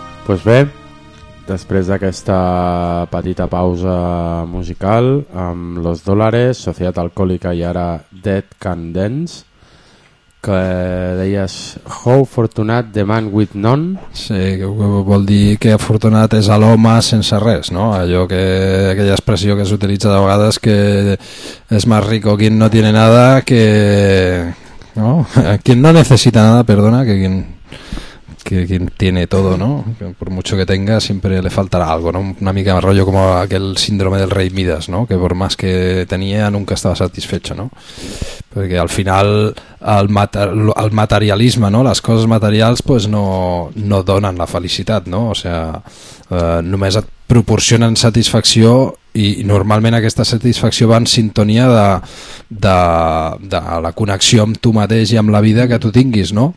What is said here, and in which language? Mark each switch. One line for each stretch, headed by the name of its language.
Catalan: Doncs bé, després d'aquesta petita pausa musical amb Los Dólares, Societat Alcohòlica i ara Dead Can Dance, que deies How fortunate the man with none. Sí, que vol dir que afortunat és l'home sense res, no? Allò que, aquella expressió que s'utilitza de vegades, que és
Spanish: más rico quien no tiene nada que...
Catalan: No?
Spanish: Quien no necesita nada, perdona, que quien... que quien tiene todo, ¿no? Por mucho que tenga, siempre le faltará algo, ¿no?
Catalan: Una mica de rollo
Spanish: como aquel síndrome del rey Midas, ¿no? Que por más que tenía, nunca estaba satisfecho, ¿no? Porque al final el materialisme, ¿no?
Catalan: Les coses materials, pues no donen la felicitat, ¿no? O sea, només et proporcionen satisfacció, i normalment aquesta satisfacció va en sintonia de la connexió amb tu mateix i amb la vida que tu tinguis, no?